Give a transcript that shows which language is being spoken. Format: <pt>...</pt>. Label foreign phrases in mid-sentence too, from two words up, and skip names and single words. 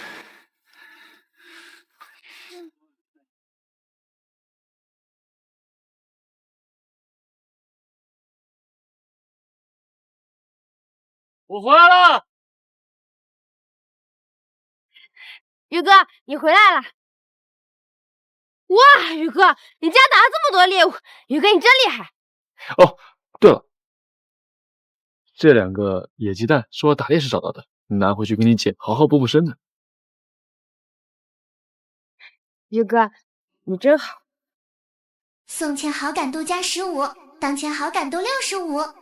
<zh>我回來了，宇哥，你回來了！哇，宇哥，你竟然打了這麼多獵物，宇哥你真厲害！哦，對了，這2個野雞蛋是我打獵時找到的，拿回去給你姐好好補補身子。宇哥，你真好。送前好感度+15，當前好感度65。</zh>